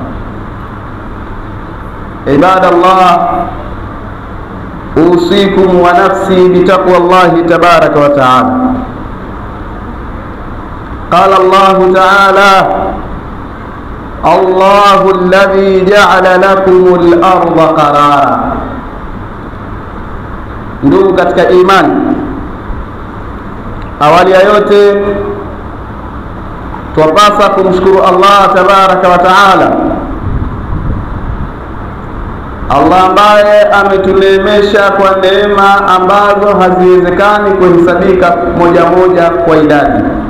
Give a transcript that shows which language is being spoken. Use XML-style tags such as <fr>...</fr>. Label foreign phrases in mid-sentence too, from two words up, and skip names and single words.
<ar>عباد الله، أوصيكم ونفسي بتقوى الله تبارك وتعالى. قال الله تعالى: الله الذي جعل لكم الأرض قرارا.</ar> <sw>Ndugu katika imani, awali ya yote twapasa kumshukuru</sw> <ar>الله تبارك وتعالى,</ar> <sw>Allah ambaye ametuneemesha kwa neema ambazo haziwezekani kuhesabika moja moja kwa idadi.</sw>